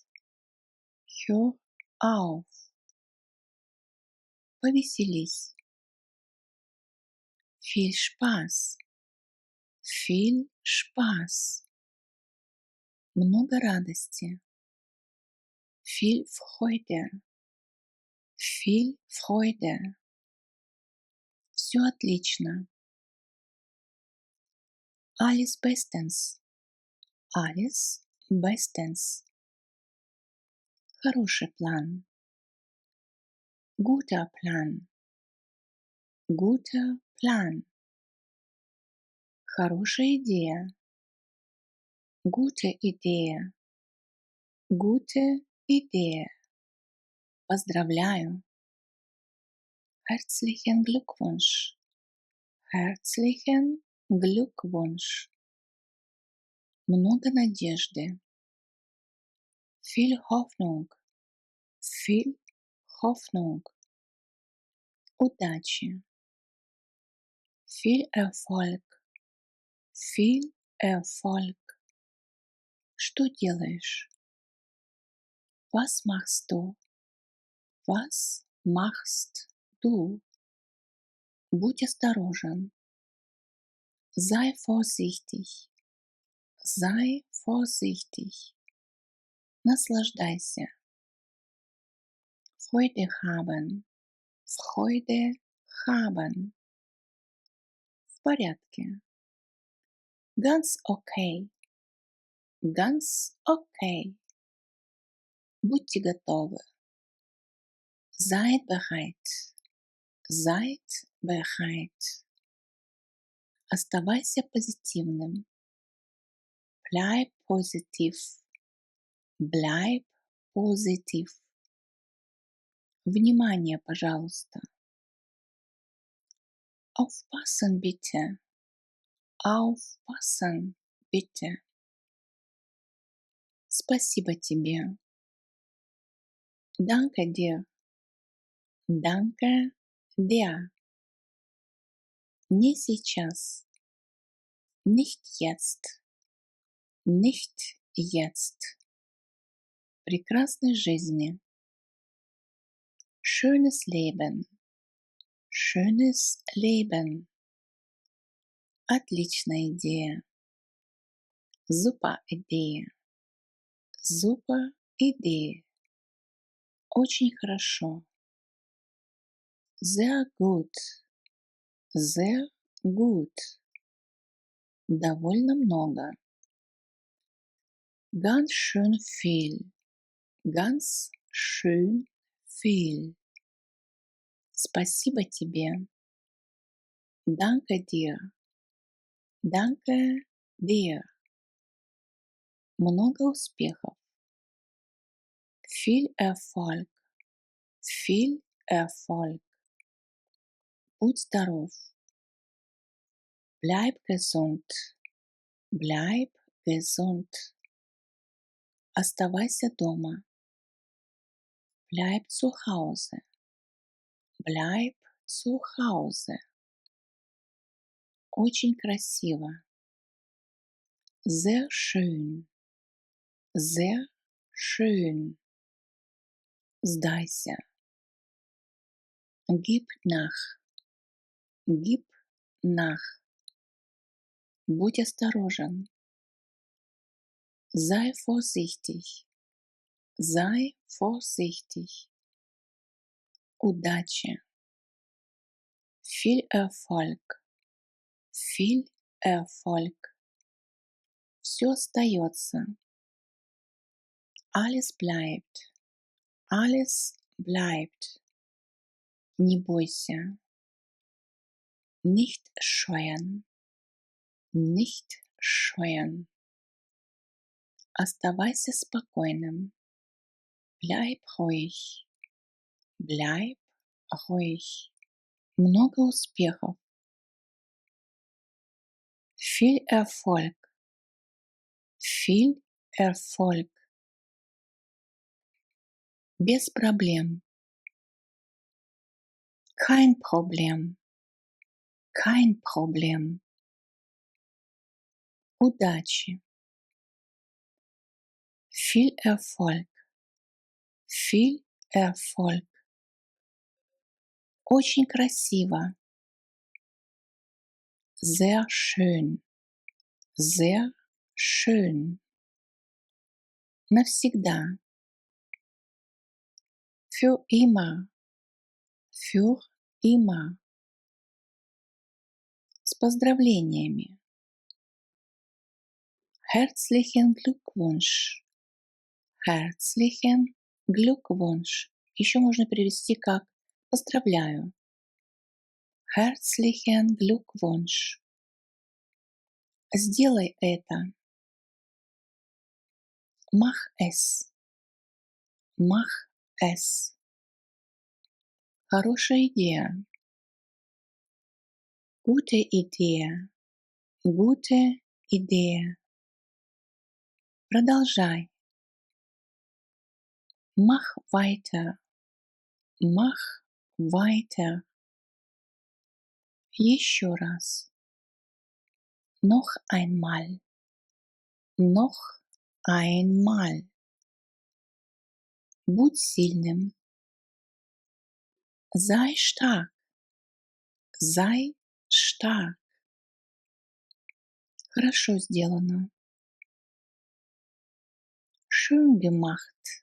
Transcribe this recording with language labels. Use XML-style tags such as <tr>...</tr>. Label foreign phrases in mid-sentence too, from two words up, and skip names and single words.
<de>Hör auf. Повеселись. Viel Spaß. Viel Spaß.</de> <ru>Много радости.</ru> <de>Viel Freude. Viel Freude.</de> <ru>Все отлично.</ru> <de>Alles bestens. Alles bestens.</de> <ru>Хороший план.</ru> <de>Guter Plan. Guter Plan.</de> <ru>Хорошая идея.</ru> <de>Gute Idee. Gute Idee. Поздравляю. Herzlichen Glückwunsch. Herzlichen Glückwunsch.</de> <ru>Много надежды.</ru> <de>Viel Hoffnung. Viel Hoffnung. Удачи. Viel Erfolg. Viel Erfolg.</de> <ru>Что делаешь?</ru> <de>Was machst du? Was machst du?</de> <ru>Будь осторожен.</ru> <de>Sei vorsichtig. Sei vorsichtig. Наслаждайся. Freude haben. Freude haben.</de> <ru>В порядке.</ru> <de>Ganz okay. Ganz okay.</de> <ru>Будьте готовы.</ru> <de>Seid bereit. Seid bereit.</de> <ru>Оставайся позитивным.</ru> <de>Bleib positiv. Bleib positiv.</de> <ru>Внимание, пожалуйста.</ru> <de>Aufpassen bitte. Aufpassen bitte.</de> <ru>Спасибо тебе.</ru> <de>Danke dir. Danke dir.</de> <ru>Не сейчас.</ru> <de>Nicht jetzt. Nicht jetzt.</de> <ru>Прекрасной жизни.</ru> <de>Schönes Leben. Schönes Leben.</de> <ru>Отличная идея.</ru> <de>Super Idee. Super Idee.</de> <ru>Очень хорошо.</ru> <de>Sehr gut. Sehr gut.</de> <ru>Довольно много.</ru> <de>Ganz schön viel. Ganz schön viel.</de> <ru>Спасибо тебе.</ru> <de>Danke dir. Danke dir.</de> <ru>Много успехов.</ru> <de>Viel Erfolg. Viel Erfolg.</de> <ru>Будь здоров.</ru> <de>Bleib gesund. Bleib gesund.</de> <ru>Оставайся дома.</ru> <de>Bleib zu Hause. Bleib zu Hause.</de> <ru>Очень красиво.</ru> <de>Sehr schön. Sehr schön. Сдайся. Gib nach. Gib nach.</de> <ru>Будь осторожен.</ru> <de>Sei vorsichtig. Sei vorsichtig. Удачи. Viel Erfolg. Viel Erfolg.</de> <ru>Все остается.</ru> <de>Alles bleibt. Alles bleibt.</de> <ru>Не бойся.</ru> <de>Nicht scheuen. Nicht scheuen.</de> <ru>Оставайся спокойным.</ru> <de>Bleib ruhig. Bleib ruhig.</de> <ru>Много успехов.</ru> <de>Viel Erfolg. Viel Erfolg.</de> <ru>Без проблем.</ru> <de>Kein Problem. Kein Problem. Удачи. Viel Erfolg. Viel Erfolg.</de> <ru>Очень красиво.</ru> <de>Sehr schön. Sehr schön. Навсегда. Für immer. Für immer.</de> <ru>С поздравлениями.</ru> <de>Herzlichen Glückwunsch. Herzlichen Glückwunsch.</de> <ru>Еще можно перевести как «поздравляю».</ru> <de>Herzlichen Glückwunsch.</de> <ru>Сделай это.</ru> <de>Mach es. Mach es.</de> <ru>Хорошая идея.</ru> <de>Gute Idee. Gute Idee. Продолжай. Mach weiter. Mach weiter.</de> <ru>Еще раз.</ru> <de>Noch einmal. Noch einmal.</de> <ru>Будь сильным.</ru> <de>Sei stark. Sei stark.</de> <ru>Хорошо сделано.</ru> <de>Schön gemacht.</de>